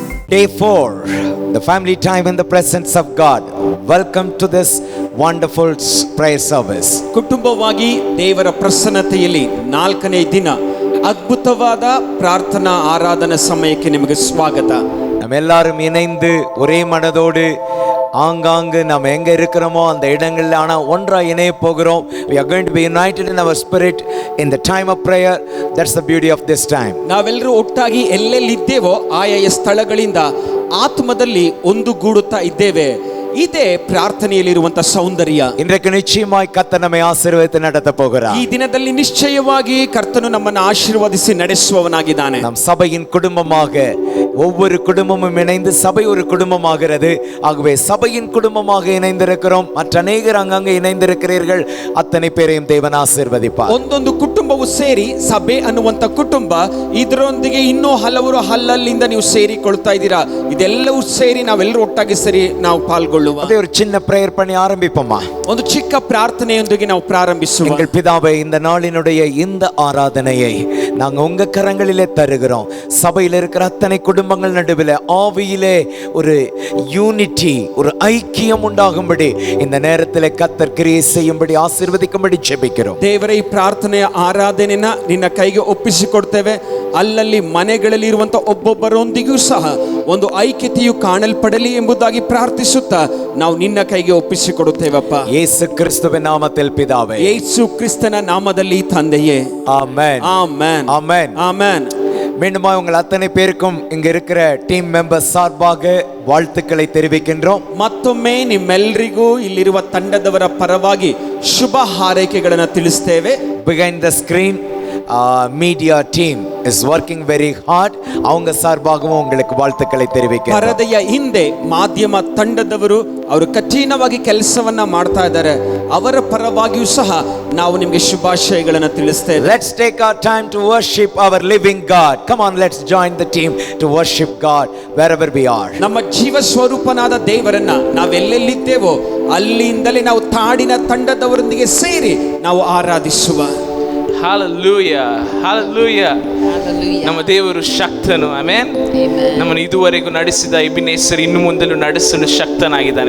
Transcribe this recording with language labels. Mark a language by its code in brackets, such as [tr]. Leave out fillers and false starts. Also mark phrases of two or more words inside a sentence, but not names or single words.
[en] Day 4, the family time in the presence of God. Welcome to this wonderful prayer service. [kn] ಕುಟುಂಬವಾಗಿ ದೇವರ ಪ್ರಸನ್ನತೆಯಲ್ಲಿ 4ನೇ ದಿನ ಅದ್ಭುತವಾದ ಪ್ರಾರ್ಥನಾ ಆರಾಧನಾ ಸಮಯಕ್ಕೆ ನಿಮಗೆ ಸ್ವಾಗತ. [ta] நம்ம எல்லாரும் இணைந்து ஒரே மனதோடு ஆங்காங்கு நாம் எங்க இருக்கிறோமோ அந்த இடங்கள்ல ஆனா ஒன்றா இணைய போகிறோம். [en] We are going to be united in our spirit in the time of prayer. That's the beauty of this time. [kn] ನಾವೆಲ್ಲರೂ ಒಟ್ಟಾಗಿ ಎಲ್ಲೆಲ್ಲಿದ್ದೇವೋ ಆಯಾಯ ಸ್ಥಳಗಳಿಂದ ಆತ್ಮದಲ್ಲಿ ಒಂದುಗೂಡುತ್ತಾ ಇದ್ದೇವೆ. ಇದೇ ಪ್ರಾರ್ಥನೆಯಲ್ಲಿರುವಂತ ಸೌಂದರ್ಯ. [ta] இன்றைக்கு நிச்சயமாய் கர்த்தர் நம்மை ஆசீர்வதித்து நடத்த போகிறார். [kn] ಈ ದಿನದಲ್ಲಿ ನಿಶ್ಚಯವಾಗಿ ಕರ್ತನು ನಮ್ಮನ್ನು ಆಶೀರ್ವದಿಸಿ ನಡೆಸುವವನಾಗಿದ್ದಾನೆ. [ta] நாம் சபையின் குடும்பமாக ஒவ்வொரு குடும்பமும் இணைந்து சபை ஒரு குடும்பமாகிறது. ஆகவே சபையின் குடும்பமாக இணைந்திருக்கிறோம். மற்ற அநேகர் அங்கங்கே இணைந்திருக்கிறீர்கள். அத்தனை பேரையும் தேவன் ஆசீர்வதிப்பார். [kn] ಒಂದೊಂದು ಕುಟುಂಬವು ಸೇರಿ ಸಭೆ ಅನ್ನುವಂತ ಕುಟುಂಬ, ಇದರೊಂದಿಗೆ ಇನ್ನೂ ಹಲವರು ಹಲ್ಲಲ್ಲಿಂದ ನೀವು ಸೇರಿಕೊಳ್ತಾ ಇದ್ದೀರಾ. ಇದೆಲ್ಲವೂ ಸೇರಿ ನಾವೆಲ್ಲರೂ ಒಟ್ಟಾಗಿ ಸೇರಿ ನಾವು ಪಾಲ್ಗೊಳ್ಳುವ. [ta] அதே ஒரு சின்ன பிரேயர் பண்ணி ஆரம்பிப்போமா? [kn] ಒಂದು ಚಿಕ್ಕ ಪ್ರಾರ್ಥನೆಯೊಂದಿಗೆ ನಾವು ಪ್ರಾರಂಭಿಸುವ. [ta] எங்கள் பிதாவே, இந்த நாளினுடைய இந்த ஆராதனையை நாங்க உங்க கரங்களிலே தருகிறோம். சபையில் இருக்கிற அத்தனை குடும்பங்கள் நடுவில் ஆவியிலே ஒரு யூனிட்டி, ஒரு ஐக்கியம் உண்டாகும்படி இந்த நேரத்தில் கர்த்தர் கிரியை செய்யும்படி ஆசீர்வதிக்கும்படி ஜெபிக்கிறோம். [kn] ದೇವರೇ, ಈ ಪ್ರಾರ್ಥನೆಯ ಆರಾಧನೆನ ನಿನ್ನ ಕೈಗೆ ಒಪ್ಪಿಸಿಕೊಡ್ತೇವೆ. ಅಲ್ಲಲ್ಲಿ ಮನೆಗಳಲ್ಲಿ ಇರುವಂತ ಒಬ್ಬೊಬ್ಬರೊಂದಿಗೂ ಸಹ ಒಂದು ಐಕ್ಯತೆಯು ಕಾಣಲ್ಪಡಲಿ ಎಂಬುದಾಗಿ ಪ್ರಾರ್ಥಿಸುತ್ತಾ ನಾವು ನಿನ್ನ ಕೈಗೆ ಒಪ್ಪಿಸಿಕೊಡುತ್ತೇವಪ್ಪ. ಯೇಸು ಕ್ರಿಸ್ತುವಿನ ನಾಮದಲ್ಲಿ ಪಿತಾವೇ. ಯೇಸು ಕ್ರಿಸ್ತನ ನಾಮದಲ್ಲಿ ತಂದೆಯೇ. [ta] ஆமென். ஆமென். ஆமென். ஆமென். மீண்டுமா உங்கள் அத்தனை பேருக்கும் இங்க இருக்கிற [en] team members [ta] சார்பாக வாழ்த்துக்களை தெரிவிக்கின்றோம். [kn] ಮತ್ತೊಮ್ಮೆ ನಿಮ್ಮೆಲ್ಲರಿಗೂ ಇಲ್ಲಿರುವ ತಂಡದವರ ಪರವಾಗಿ ಶುಭ ಹಾರೈಕೆಗಳನ್ನು ತಿಳಿಸ್ತೇವೆ. [en] Behind the screen media team is working very hard. [ta] அவங்க சார்பாகவும் உங்களுக்கு வாழ்த்துக்களை தெரிவிக்கிறேன். [kn] ಪರದೆಯ ಹಿಂದೆ ಮಾಧ್ಯಮ ತಂಡದವರು ಅವರು ಕಠಿಣವಾಗಿ ಕೆಲಸವನ್ನ ಮಾಡ್ತಾ ಇದ್ದಾರೆ. ಅವರ ಪರವಾಗಿಯೂ ಸಹ ನಾವು ನಿಮಗೆ ಶುಭಾಶಯಗಳನ್ನು ತಿಳಿಸ್ತೇವೆ. [en] Let's take our time to worship our living God. Come on, let's join the team to worship God wherever we are. [kn] ನಮ್ಮ ಜೀವ ಸ್ವರೂಪನಾದ ದೇವರನ್ನ ನಾವೆಲ್ಲೆಲ್ಲಿದ್ದೇವೋ ಅಲ್ಲಿಂದಲೇ ನಾವು ತಾಡಿನ ತಂಡದವರೊಂದಿಗೆ ಸೇರಿ ನಾವು ಆರಾಧಿಸುವ. [en] Hallelujah, hallelujah. [kn] ನಮ್ಮ ದೇವರು ಶಕ್ತನು. ಆಮೆನ್. ನಮ್ಮನ್ನು ಇದುವರೆಗೂ ನಡೆಸಿದ ಎಬಿನೇಸರ್ ಇನ್ನು ಮುಂದಲೂ ನಡೆಸಲು ಶಕ್ತನಾಗಿದ್ದಾನೆ.